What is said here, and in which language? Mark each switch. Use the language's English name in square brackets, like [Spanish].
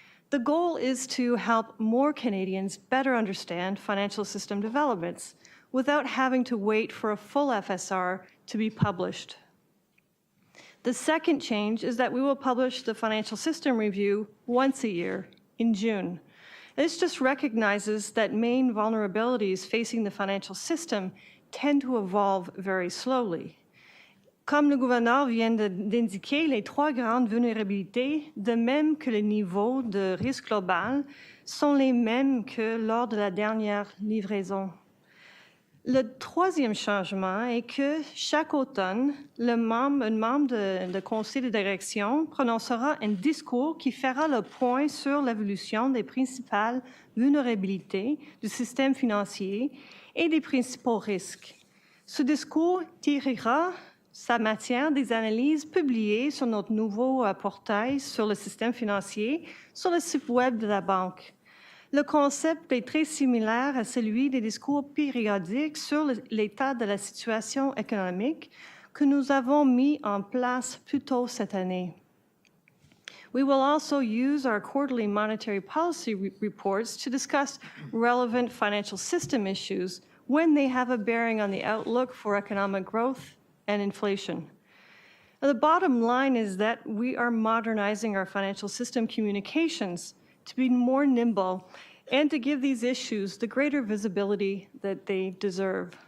[English] The goal is to help more Canadians better understand financial system developments without having to wait for a full FSR to be published. The second change is that we will publish the Financial System Review once a year in June. This just recognizes that main vulnerabilities facing the financial system tend to evolve very slowly. [French] Comme le gouverneur vient d'indiquer, les trois grandes vulnérabilités, de même que le niveau de risque global, sont les mêmes que lors de la dernière livraison. Le troisième changement est que chaque automne, un membre de conseil de direction prononcera un discours qui fera le point sur l'évolution des principales vulnérabilités du système financier et des principaux risques. Ce discours tirera sa matière des analyses publiées sur notre nouveau portail sur le système financier sur le site web de la Banque. Le concept est très similaire à celui des discours périodiques sur l'état de la situation économique que nous avons mis en place plus tôt cette année. [English] We will also use our quarterly monetary policy reports to discuss relevant financial system issues when they have a bearing on the outlook for economic growth and inflation. The bottom line is that we are modernizing our financial system communications to be more nimble and to give these issues the greater visibility that they deserve.